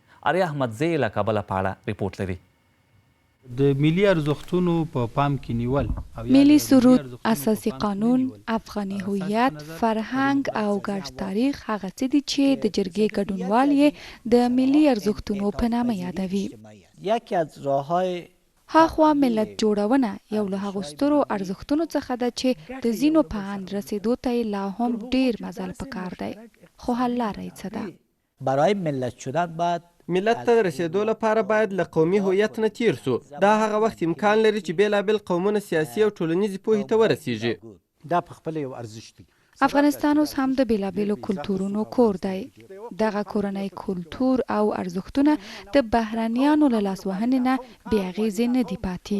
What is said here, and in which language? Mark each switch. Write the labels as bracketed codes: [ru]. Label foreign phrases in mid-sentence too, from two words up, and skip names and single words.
[ps] آریا احمدزی له کابله په اړه ریپورټ لري. د ملي ارزښتونو په پام کې نیول، ملي سرود، اساسي قانون، افغاني هویت، فرهنګ او ګډ تاریخ هغه څه دي چې د جرګې ګډونوال یې د ملي ارزښتونو په نامه یادوي. [fa] یکی از راه‌های [ps] هاخوا ملت جوړونه یو له هغو سترو ارزښتونو څخه ده چې د ځینو په اند رسېدو ته یې لا هم ډېر مزل پکار دی خو حل لاره یې څه ده [fa] برای ملت شدن باید [ps] ملت ته رسیدو لپاره باید له قومي هویت نه تیر سو دا هغه وخت امکان لري چې بیلابیل قومونه سیاسي او ټولنیزې پوهې ته ورسیږي دا په خپله یو ارزښت دی افغانستان اوس هم د بیلابیلو کلتورونو کور دی دغه کورنی کلتور او ارزښتونه د بهرنیانو له لاسوهنې نه بې اغېزې نه دي پاتې